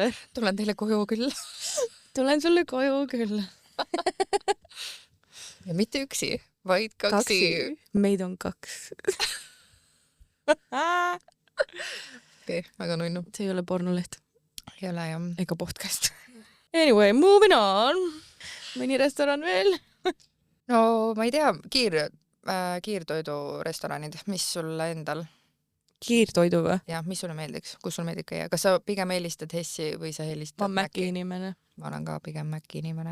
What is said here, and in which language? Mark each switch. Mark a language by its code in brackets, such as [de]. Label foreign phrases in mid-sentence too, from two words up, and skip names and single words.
[et] Tulen teile koju küll. Tulen sulle koju küll. Ja mitte üksi, vaid 2. Meid on 2. Okei, väga nunnu. See ei ole pornoleht. Ei ole, jah. Ega podcast. [en] Anyway, moving on. [et] Mõni restoran veel? No, ma ei tea, kiirtoidurestoranid, mis sulle endal? Kiirtoidu või? Jah, mis sulle meeldiks? Kus sulle meeldib käia? Kas sa pigem eelistad Hessi või sa eelistad Ma Maci inimene. Ma olen ka pigem Maci inimene.